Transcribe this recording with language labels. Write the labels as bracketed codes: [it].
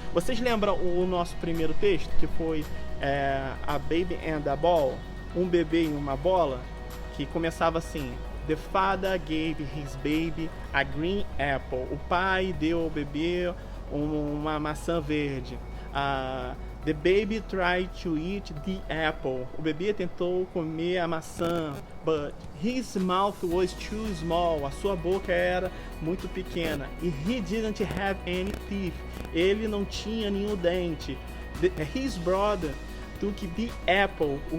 [pt] Vocês lembram o nosso primeiro texto, que foi A Baby and a Ball, um bebê e uma bola, que começava assim: [en] The father gave his baby a green apple. [pt] O pai deu ao bebê uma maçã verde. [en] The baby tried to eat the apple. [pt] O bebê tentou comer a maçã, [en] but his mouth was too small. [pt] A sua boca era muito pequena. [en] E he didn't have any teeth. [pt] Ele não tinha nenhum dente. [en] His brother took the apple.